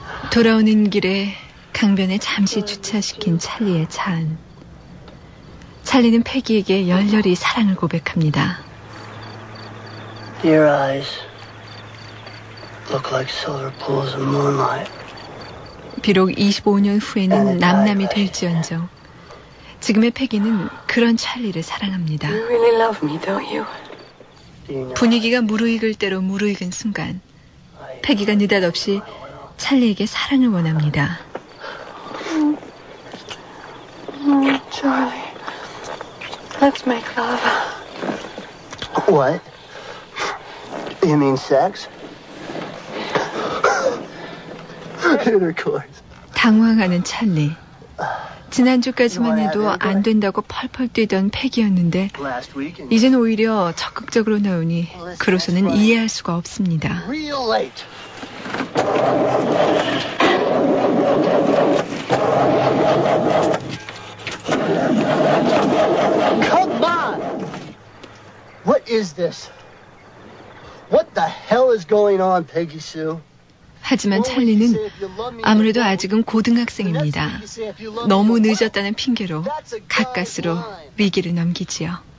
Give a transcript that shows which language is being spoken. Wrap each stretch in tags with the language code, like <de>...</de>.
<ko>돌아오는 길에 강변에 잠시 주차시킨 찰리의 차 안. 찰리는 패기에게 열렬히 사랑을 고백합니다.</ko> <en>Your eyes look like silver pools of moonlight.</en> <ko>비록 25년 후에는 남남이 될지언정 지금의 패기는 그런 찰리를 사랑합니다.</ko> <en>You really love me, don't you?</en> <ko>분위기가 무르익을 대로 무르익은 순간 패기가 느닷없이 찰리에게 사랑을 원합니다.</ko> <en>찰리, let's make love. What? You mean sex? Intercourse.</en> <ko>당황하는 찰리. 지난주까지만 해도 안 된다고 펄펄 뛰던 패기였는데 이젠 오히려 적극적으로 나오니 그로서는 이해할 수가 없습니다.</ko> <en>Come on! What is this? What the hell is going on, Peggy Sue?</en> <ko>하지만 찰리는 아무래도 아직은 고등학생입니다. 너무 늦었다는 핑계로 가까스로 위기를 넘기지요.</ko>